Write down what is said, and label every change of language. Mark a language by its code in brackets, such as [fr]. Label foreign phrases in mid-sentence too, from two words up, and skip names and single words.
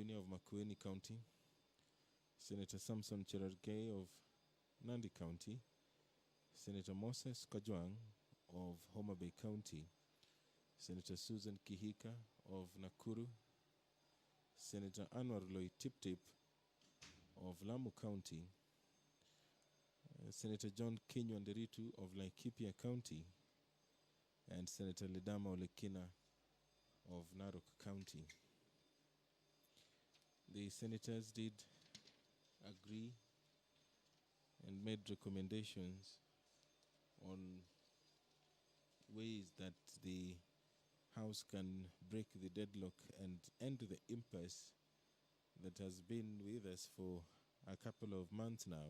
[en] of Makueni County, Senator Samson Cherargei of Nandi County, Senator Moses Kajwang of Homa Bay County, Senator Susan Kihika of Nakuru, Senator Anwar Loi Tiptip of Lamu County, Senator John Kinywa-Nderitu of Laikipia County, and Senator Ledama Olekina of Narok County. The senators did agree and made recommendations on ways that the House can break the deadlock and end the impasse that has been with us for a couple of months now.